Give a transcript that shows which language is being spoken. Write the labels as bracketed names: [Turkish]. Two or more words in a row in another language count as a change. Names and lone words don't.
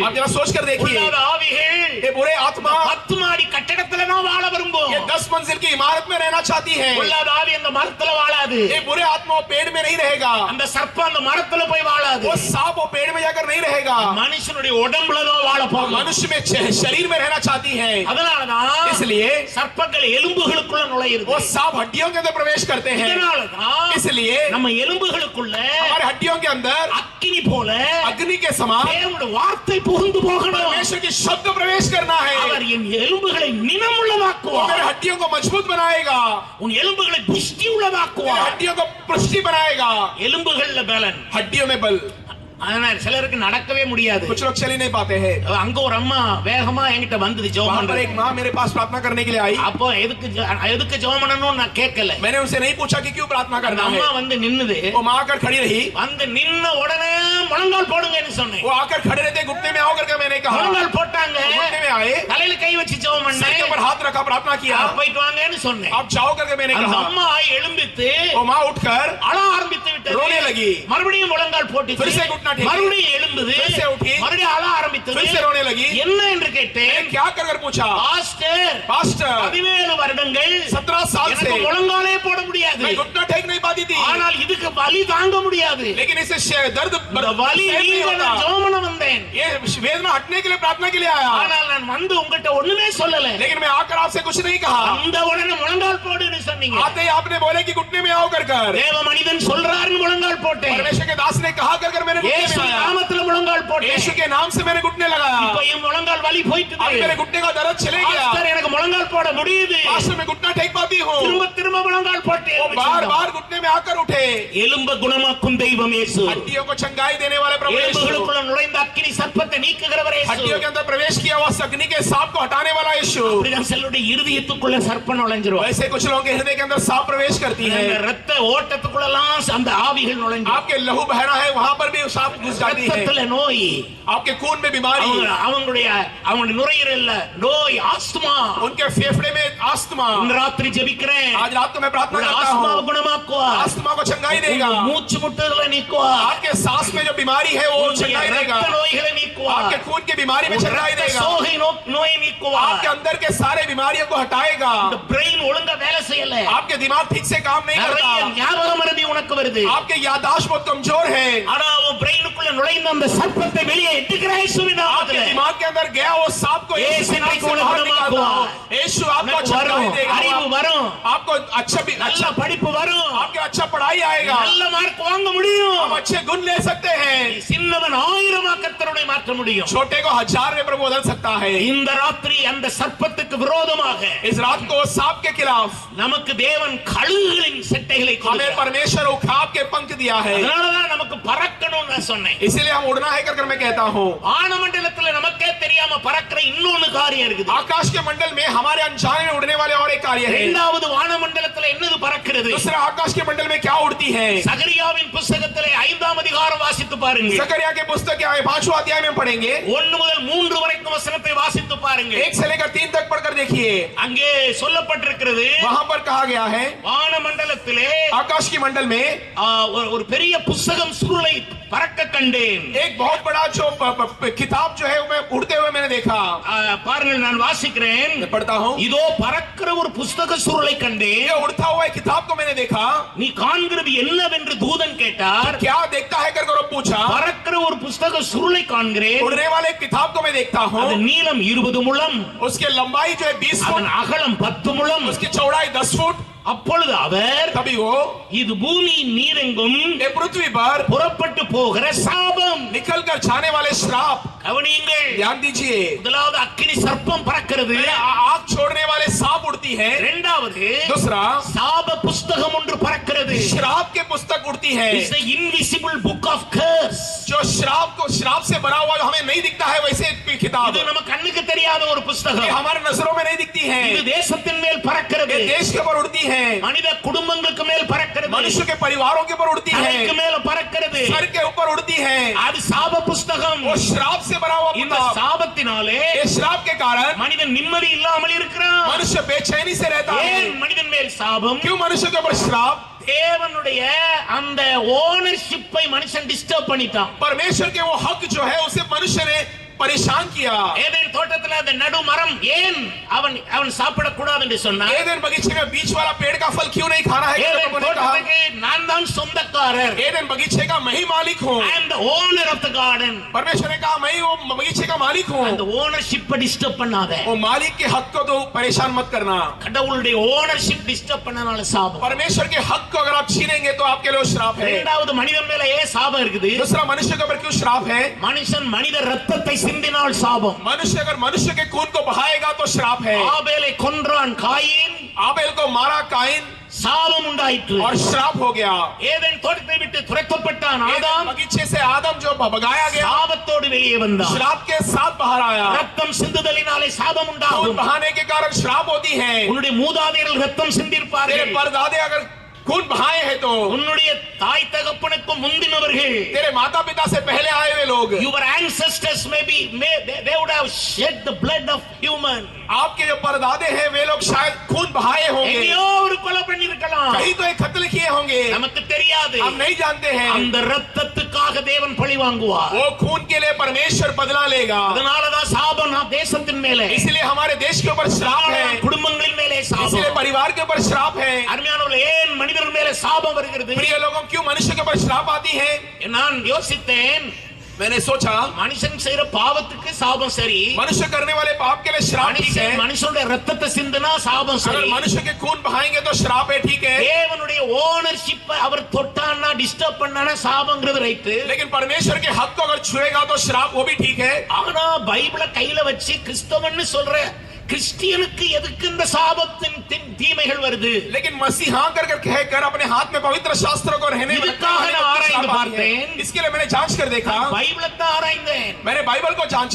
[Hindi] आप जरा सोच कर देखिए, [Tamil] பொல்லாத ஆவிகள் [Hindi] ये बुरे आत्मा [Tamil] 10 மாடி கட்டடத்துல நான் வாழ விரும்பும். [Hindi] ये 10 मंजिल की इमारत में रहना चाहती है। [Tamil] பொல்லாத ஆவி அந்த மரத்துல வாழாது. [Hindi] ये बुरे आत्मा वो पेड़ में नहीं रहेगा, [Tamil] அந்த சர்ப்பம் அந்த மரத்துல போய் வாழாது. [Hindi] वो सांप वो पेड़ में जाकर नहीं रहेगा, [Tamil] மனுஷனுடைய உடம்புல தான் வாழ போகும். [Hindi] मनुष्य में शरीर में रहना चाहती है। [Tamil] அதனாலதான் [Hindi] इसलिए [Tamil] சர்ப்பங்கள் எலும்புகளுக்குள்ள நுழையுது. [Hindi] वो सांप हड्डियों के अंदर प्रवेश करते हैं। [Tamil] இதனாலதான் [Hindi] इसलिए [Tamil] நம்ம எலும்புகளுக்குள்ள [Hindi] हमारे हड्डियों के अंदर [Tamil] அக்கினி போல [Hindi] अग्नि के समान [Tamil] தேவனுடைய வார்த்தை புகுந்து போகணும். [Hindi] परमेश्वर की शब्द प्रवेश करना है। [Tamil] அவர் என் எலும்புகளை நினமுள்ளதாக்குவார். [Hindi] मेरे हड्डियों को मजबूत बनाएगा, [Tamil] உன் எலும்புகளை புஷ்டி [Hindi] मेरे [Tamil] உள்ளதாக்குவார். [Hindi] हड्डियों को पुष्टि बनाएगा। [Tamil] எலும்புகள்ல பலன். [Hindi] हड्डियों में बल, [Tamil] அதனால சிலருக்கு நடக்கவே முடியாது. [Hindi] कुछ लोग चल ही नहीं पाते हैं। [Tamil] அங்க ஒரு அம்மா வேகமா என்கிட்ட வந்தது ஜெபம் [Hindi] वहां पर [Tamil] பண்றது. [Hindi] एक माँ मेरे पास प्रार्थना करने के लिए आई। [Tamil] அப்போ எதுக்கு ஜெபம் பண்ணணும்னு நான் கேட்கல. [Hindi] मैंने उनसे नहीं पूछा कि क्यों प्रार्थना [Tamil] அந்த [Hindi] करना है। [Tamil] அம்மா வந்து நின்னுது. [Hindi] वो माँ आकर खड़ी रही, [Tamil] வந்து நின்ன உடனே முழங்கால் போடுங்கன்னு சொன்னேன். [Hindi] वो आकर खड़े रहते घुटने में आओ करके मैंने कहा। [Tamil] முழங்கால் போட்டாங்க. [Hindi] घुटने में आए, [Tamil] தலையில கை வச்சு ஜெபம் [Hindi] सर के [Tamil] பண்ணேன். [Hindi] ऊपर हाथ रखा, प्रार्थना किया। [Tamil] போயிட்டு வாங்கன்னு சொன்னேன். [Hindi] आप जाओ करके मैंने [Tamil] அந்த [Hindi] कहा। [Tamil] அம்மா எழும்பித்து [Hindi] वो माँ उठकर [Tamil] அழ ஆரம்பித்து விட்டது. [Hindi] रोने लगी। [Tamil] மறுபடியும் முழங்கால் போட்டுச்சு. [Hindi] फिर से घुटना टेकी। [Tamil] மறுபடியும் எழும்புது. [Hindi] फिर से उठी। [Tamil] மறுபடியும் அழ ஆரம்பித்தது. [Hindi] फिर से रोने लगी। [Tamil] என்ன என்று கேட்டேன். [Hindi] मैंने क्या कर पूछा, [Tamil] பாஸ்டர் [Hindi] पास्टर [Tamil] 17 வருடங்கள் [Hindi] 17 साल से [Tamil] எனக்கு முழங்காலே போட முடியாது. [Hindi] मैं घुटना टेक नहीं पाती थी, [Tamil] ஆனால் இதுக்கு வலி தாங்க முடியாது. [Hindi] लेकिन इसे दर्द [Tamil] இந்த வலி [Hindi] सहन नहीं [Tamil] நீங்க [Hindi] होता। [Tamil] நான் ஜெபம் பண்ண வந்தேன். [Hindi] ये वेदना हटने के लिए प्रार्थना के लिए आया, [Tamil] ஆனால் நான் வந்து உங்ககிட்ட ஒண்ணுமே சொல்லல. [Hindi] लेकिन मैं आकर आपसे कुछ नहीं कहा। [Tamil] அந்த உடனே முழங்கால் போடுன்னு சொன்னீங்க. [Hindi] आते ही आपने बोले कि घुटने में आओ कर [Tamil] தேவ மனிதன் சொல்றாருன்னு முழங்கால் போட்டேன். [Hindi] परमेश्वर के दास ने कहा कर मैंने घुटने [Tamil] இயேசு [Hindi] में आया। [Tamil] நாமத்துல முழங்கால் போட்டேன். [Hindi] यीशु के नाम से मैंने घुटने लगाया। [Tamil] இப்போ என் முழங்கால் வலி போயிட்டு [Hindi] अब मेरे घुटने का दर्द चले गया। [Tamil] பாஸ்டர் எனக்கு முழங்கால் போட முடியுது. [Hindi] पास्टर मैं घुटना टेक पाती हूँ। [Tamil] திரும்ப முழங்கால் போட்டேன். [Hindi] वो बार बार घुटने में आकर उठे। [Tamil] எலும்பு குணமாக்கும் தெய்வம் இயேசு. [Hindi] हड्डियों को चंगाई देने वाले प्रभु यीशु, [Tamil] எலும்புகளுக்குள்ள நுழைந்த அக்கினி சர்ப்பத்தை நீக்குகிறவர் இயேசு. [Hindi] हड्डियों के अंदर प्रवेश किया हुआ अग्नि के सांप को हटाने वाला यीशु। [Tamil] அப்படிதான் சிலருடைய இருதயத்துக்குள்ள சர்ப்பம் நுழைஞ்சிரும். [Hindi] वैसे कुछ लोगों के हृदय के अंदर सांप प्रवेश करती है। [Tamil] அந்த ரத்த ஓட்டத்துக்குள்ளலாம் அந்த ஆவிகள் நுழைஞ்சிரும். [Hindi] आपके लहू बहना है वहां पर भी सांप घुस जाती है। [Tamil] ரத்தத்துல நோய், [Hindi] आपके खून में बीमारी, [Tamil] அவங்களுடைய நுரையீரல்ல நோய், ஆஸ்துமா. [Hindi] उनके फेफड़े में आस्थमा। [Tamil] இந்த ராத்திரி ஜெபிக்கிறேன். [Hindi] आज रात को मैं प्रार्थना करता [Tamil] ஆஸ்துமா [Hindi] हूँ, [Tamil] குணமாக்குவார். [Hindi] आस्थमा को चंगाई देगा। [Tamil] மூச்சு முட்டுதலை நீக்குவார். [Hindi] आपके सांस में जो बीमारी है वो चंगाई देगा। [Tamil] ரத்த நோய்களை நீக்குவார். [Hindi] आपके खून की बीमारी में चंगाई देगा। [Tamil] சோகை நோயை நீக்குவார். [Hindi] आपके अंदर के सारे बीमारियों को हटाएगा। [Tamil] இந்த பிரெயின் ஒழுங்கா வேலை செய்யல. [Hindi] आपके दिमाग ठीक से काम नहीं [Tamil] நிறைய [Hindi] करता। [Tamil] ஞாபக மறதி உனக்கு வருது. [Hindi] आपके याददाश्त बहुत कमजोर है। [Tamil] ஆனா உன் பிரெயினுக்குள்ள நுழைந்த அந்த சர்ப்பத்தை வெளியே எட்டுகிற இயேசுவின் [Hindi] आपके [Tamil] நாமத்திலே [Hindi] दिमाग के अंदर गया वो सांप को यीशु के नाम से बाहर निकालता हूं। यीशु आपको [Tamil] உனக்கு [Hindi] अच्छा [Tamil] வரும், [Hindi] देगा। [Tamil] அறிவு வரும், [Hindi] आपको अच्छा [Tamil] நல்ல படிப்பு வரும், [Hindi] आपके अच्छा पढ़ाई आएगा। [Tamil] நல்ல மார்க் வாங்க முடியும். [Hindi] हम अच्छे गुण ले सकते हैं। [Tamil] சின்னவன் 1000 கர்த்தருடைய மாற்ற முடியும். [Hindi] छोटे को 1000 में प्रभु बदल सकता है। [Tamil] இந்த ராத்திரி அந்த சர்ப்பத்துக்கு விரோதமாக [Hindi] इस रात को सांप के खिलाफ [Tamil] நமக்கு தேவன் கழுகுகளின் செட்டைகளை [Hindi] हमें [Tamil] கொடுத்தார். [Hindi] परमेश्वर उखाब के पंख दिया है। [Tamil] அதனாலதான் நமக்கு பறக்கணும்னு நான் சொன்னேன். [Hindi] इसीलिए हम उड़ना है कर मैं कहता हूँ। [Tamil] வானமண்டலத்துல நமக்கே தெரியாம பறக்கிற இன்னொன்னு காரியம் இருக்குது. [Hindi] आकाश के मंडल में हमारे अनजाने में उड़ने वाले और एक कार्य है। [Tamil] இரண்டாவது வானமண்டலத்துல என்னது பறக்கிறது? [Hindi] दूसरा आकाश के मंडल में क्या उड़ती है? [Tamil] சகரியாவின் புத்தகத்திலே 5ஆம் அதிகாரம் வாசித்து பாருங்க. [Hindi] जकरिया के पुस्तक के 5वां अध्याय में पढ़ेंगे। [Tamil] 1 முதல் 3 வரைக்கும் வசனத்தை வாசித்து பாருங்க. [Hindi] 1 से लेकर 3 तक पढ़कर देखिए। [Tamil] அங்கே சொல்லப்பட்டிருக்கிறது, [Hindi] वहां पर कहा गया है [Tamil] வானமண்டலத்திலே [Hindi] आकाश की मंडल में [Tamil] ஒரு பெரிய புத்தகம் சுருளை பறக்க கண்டேன். [Hindi] एक बहुत बड़ा जो किताब जो है मैं उड़ते हुए मैंने देखा। [Tamil] பாருங்கள், நான் வாசிக்கிறேன். [Hindi] मैं पढ़ता हूँ। [Tamil] இதோ பறக்கிற ஒரு புத்தக சுருளை கண்டேன். [Hindi] ये उड़ता हुआ एक किताब को मैंने देखा। [Tamil] நீ காண்கிறது என்னவென்று தூதன் கேட்டார். [Hindi] क्या देखता है कर पूछा। [Tamil] பறக்க பறக்கிற ஒரு புஸ்தக சுருளை காண்கிறேன். [Hindi] उड़ने वाले किताब को मैं देखता हूँ. [Tamil] அது நீளம் 20 முழம், [Hindi] उसकी लंबाई जो है 20 फुट, [Tamil] அதன் அகலம் 10 முழம். [Hindi] उसकी चौड़ाई 10 फुट. [Tamil] அப்பொழுது அவர், [Hindi] तभी वो [Tamil] இது பூமியின் நீரெங்கும் [Hindi] ये पृथ्वी पर [Tamil] புறப்பட்டு போகிற சாபம். [Hindi] निकल कर जाने वाले श्राप. [Tamil] கவனியுங்கள், [Hindi] ध्यान दीजिए. [Tamil] முதலாவது அக்கினி சர்ப்பம் பறக்கிறது, [Hindi] आग छोड़ने वाले सांप उड़ती है. [Tamil] இரண்டாவது [Hindi] दूसरा [Tamil] சாப புஸ்தகம் ஒன்று பறக்கிறது. [Hindi] श्राप के पुस्तक उड़ती है. [English] It's the invisible book of curse. [Hindi] जो श्राप से भरा हुआ हमें नहीं दिखता है वैसे एक किताब. [Tamil] இது நம்ம கண்ணுக்கு தெரியாத ஒரு [Hindi] ये [Tamil] புஸ்தகம். [Hindi] हमारे नजरों में नहीं दिखती है. [Tamil] இது தேசத்தின் மேல் பறக்கிறது, [Hindi] ये देश के ऊपर उड़ती है. [Tamil] மனித குடும்பங்களுக்கு மேல் பறக்கிறது, [Hindi] मनुष्य के परिवारों के ऊपर उड़ती [Tamil] தலைக்கு [Hindi] है. [Tamil] மேல பறக்கிறது. [Hindi] सर के ऊपर उड़ती है. [Tamil] அது சாப புஸ்தகம். [Hindi] वो श्राप से भरा हुआ [Tamil] இந்த [Hindi] किताब. [Tamil] சாபத்தினாலே [Hindi] ये श्राप के कारण [Tamil] மனிதன் நிம்மதி இல்லாமல் இருக்கிறான். [Hindi] मनुष्य बेचैनी से रहता है. [Tamil] ஏன் மனிதன் மேல் சாபம்? [Hindi] क्यों मनुष्य के ऊपर श्राप? [Tamil] தேவனுடைய அந்த ஓனர்ஷிப்பை மனுஷன் டிஸ்டர்ப் பண்ணிட்டான். [Hindi] परमेश्वर के वो हक जो है उसे मनुष्य ने परेशान किया. [Tamil] ஏதேன் தோட்டத்துல அந்த நடு மரம் ஏன் அவன் சாப்பிட கூடாது என்று சொன்னார். [Hindi] एदेन बगीचे में बीच वाला पेड़ का फल क्यों नहीं खाना है? [Tamil] ஏதேன் தோட்டத்துக்கு நான் தான் சொந்தக்காரர். [Hindi] एदेन बगीचे का मैं ही मालिक हूँ. [English] I am the owner of the garden. [Hindi] परमेश्वर ने कहा मैं ही वो बगीचे का मालिक हूँ. [Tamil] அந்த [English] ownership disturb [Tamil] பண்ணாத. [Hindi] वो मालिक के हक को तो परेशान मत करना. [Tamil] கடவுளுடைய [English] ownership disturb [Tamil] பண்ணனால சாபம். [Hindi] परमेश्वर के हक को अगर आप छीनेंगे तो आपके लिए श्राप है. [Tamil] இரண்டாவது மனிதன் மேல ஏன் சாபம் இருக்குது? [Hindi] दूसरा मनुष्य के ऊपर क्यों श्राप है? [Tamil] மனுஷன் மனித ரத்தத்தை சிந்தினால் சாபம். [Hindi] मनुष्य अगर मनुष्य के खून को बहाएगा तो श्राप है. [Tamil] ஆபேலை கொன்றான் காயின், [Hindi] आबेल को मारा काइन [Tamil] சாபம் உண்டாயிற்று. [Hindi] और श्राप हो गया. [Tamil] ஏதேன் தோட்டத்தை விட்டு துரத்தப்பட்டான் [Hindi] एदेन [Tamil] ஆதாம், [Hindi] बगीचे से आदम जो भगाया गया [Tamil] சாபத்தோடு வெளியே வந்தான். [Hindi] श्राप के साथ बाहर आया. [Tamil] ரத்தம் சிந்துதலினாலே சாபம் [Hindi] खून [Tamil] உண்டாகும். [Hindi] बहाने के कारण श्राप होती है. [Tamil] உன்னுடைய மூதாதையர்கள் ரத்தம் [Hindi] तेरे [Tamil] சிந்திருப்பார்கள். [Hindi] परदादे अगर खून बहाए हैं तो [Tamil] உன்னுடைய தாய் தகப்பனுக்கு முந்தினவர்கள், [Hindi] तेरे माता पिता से पहले आए हुए लोग, [English] your ancestors they would have shed the blood of human. [Hindi] आपके जो परदादे हैं वे लोग शायद खून बहाए होंगे. [Tamil] எங்கேயோ ஒரு கொலை பண்ணிருக்கலாம், [Hindi] कहीं तो एक कत्ल किए होंगे. [Tamil] நமக்கு தெரியாது. [Hindi] हम नहीं जानते हैं. [Tamil] அந்த ரத்தத்துக்காக தேவன் பழி வாங்குவார். [Hindi] वो खून के लिए परमेश्वर बदला लेगा. [Tamil] அதனாலதான் சாபம் நம் தேசத்தின் மேலே, [Hindi] इसलिए हमारे देश के ऊपर श्राप है. [Tamil] குடும்பங்களின் மேலே [Hindi] इसलिए [Tamil] சாபம். [Hindi] परिवार के ऊपर श्राप है. [Tamil] அருமையானவர்களே, ஏன் மனிதர் மேலே சாபம் வருகிறது? [Hindi] प्रिय लोगों, क्यों मनुष्य के ऊपर श्राप आती है? [Tamil] நான் யோசித்தேன், [Hindi] मैंने सोचा [Tamil] மனுஷன் செய்யற பாவத்துக்கு சாபம் சரி, [Hindi] मनुष्य करने वाले पाप के लिए श्राप ठीक है. [Tamil] மனுஷனுடைய ரத்தத்தை சிந்தினா சாபம் [Hindi] अगर [Tamil] சரி. [Hindi] मनुष्य के खून बहाएंगे तो श्राप है, ठीक है. [Tamil] தேவனுடைய ஓனர்ஷிப் அவர் தொட்டானா டிஸ்டர்ப் பண்ணானா சாபங்கிறது ரைட். [Hindi] लेकिन परमेश्वर के हक को अगर छुएगा तो श्राप, वो भी ठीक है. [Tamil] ஆனா பைபிளை கையில வச்சு கிறிஸ்தவன்னு சொல்ற கிறிஸ்டியனுக்கு எதுக்கு இந்த சாபத்தின் தீமைகள் வருது? [Hindi] लेकिन मसीहा कर कहकर अपने हाथ में पवित्र शास्त्रों को रहने [Tamil] இதுக்காக நான் ஆராய்ந்து பார்த்தேன். [Hindi] इसके लिए मैंने जांच कर देखा. [Tamil] பைபிளை தான் ஆராய்ந்தேன். [Hindi] मैंने बाइबल को जांचा.